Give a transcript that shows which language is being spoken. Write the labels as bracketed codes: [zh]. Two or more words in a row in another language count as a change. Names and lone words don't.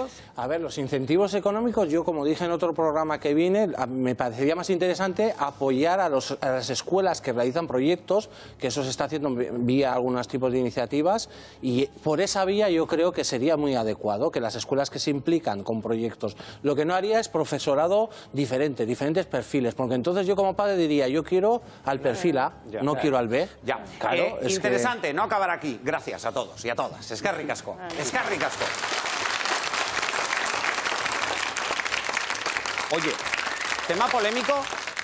[es] A ver, los incentivos económicos yo, como dije en otro programa que vine, me parecería más interesante apoyar a las escuelas que realizan proyectos, que eso se está haciendo vía algunos tipos de iniciativas, y por esa vía yo creo que sería muy adecuado que las escuelas que se implican con proyectos. Lo que no haría es profesorado diferente, diferentes perfiles, porque entonces yo como padre diría, yo quiero al perfil A, no quiero al B. Ya, claro, es interesante, no acabar aquí. Gracias a todos y a todas. [eu] Eskerrik asko. Eskerrik asko. [es] Oye, tema polémico